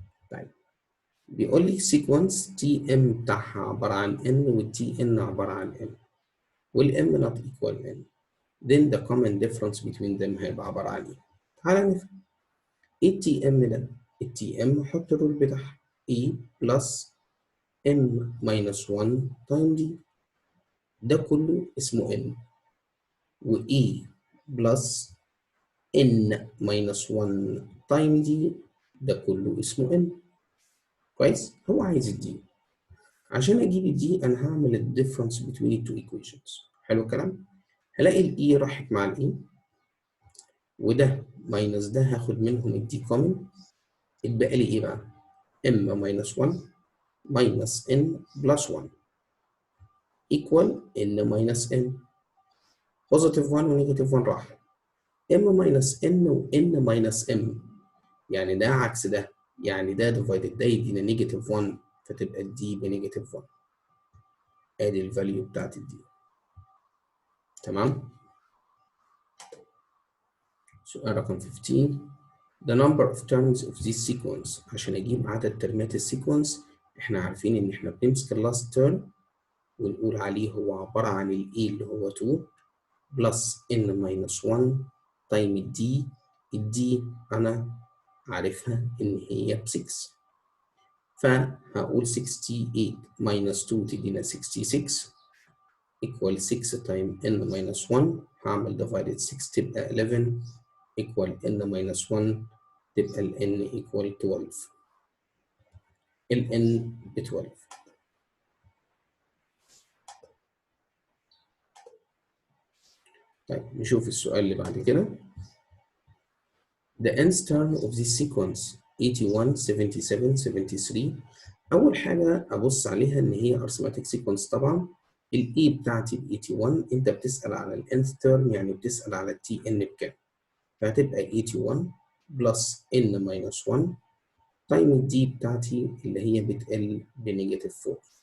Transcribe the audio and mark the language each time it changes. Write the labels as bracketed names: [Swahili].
[Arabic] طيب بيقول لي sequence تي ام بتاعها عبارة عن n والتي ان عبارة عن n وال [English] m not equal n. then the common difference between them [Arabic] هيبقى عبارة عن ايه؟ تعالى نفهم. ايه التي ام ده؟ التي ام حط الرول بتاعها [English] e plus m minus 1 time d. [Arabic] ده كله اسمه n. [English] و e plus n minus 1 time d [Arabic] ده كله اسمه [English] n. [Arabic] كويس؟ هو عايز الدي. عشان اجيب الدي انا هعمل الديفرنس بين التو ايكويشنز. حلو الكلام؟ هلاقي الاي راحت مع الاي وده ماينس ده هاخد منهم الدي كومن. اتبقى لي ايه بقى؟ [English] m minus 1 minus n plus 1 equal n minus n. [Arabic] بوزيتيف 1 ونيجاتيف 1 راح. m minus n و n minus m يعني ده عكس ده، يعني ده ديفايدد ده يدينا نيجاتيف 1 فتبقى الدي بنيجاتيف 1. ادي الفاليو بتاعت الدي. تمام؟ سؤال رقم 15. [English] The number of terms of this sequence. [Arabic] عشان اجيب عدد ترمات السيكونس احنا عارفين ان احنا بنمسك اللاست تيرم ونقول عليه هو عبارة عن ال E اللي هو 2 بلس N minus 1 تايم ال D. ال D أنا عارفها إن هي ب 6 فهقول [English] 68 minus 2 [Arabic] تدينا 66 equal 6 تايم N minus 1 هعمل divided 6 تبقى 11 equal N minus 1 تبقى ال N equal 12. ال N ب 12. طيب نشوف السؤال اللي بعد كده. [English] The nth term of this sequence 81 77 73. [Arabic] أول حاجة أبص عليها إن هي arithmetic sequence طبعًا. ال E بتاعتي ب 81 أنت بتسأل على ال nth term يعني بتسأل على ال Tn بكام؟ فهتبقى 81 plus n minus 1 تايم ال D بتاعتي اللي هي بتقل بنيجاتيف 4.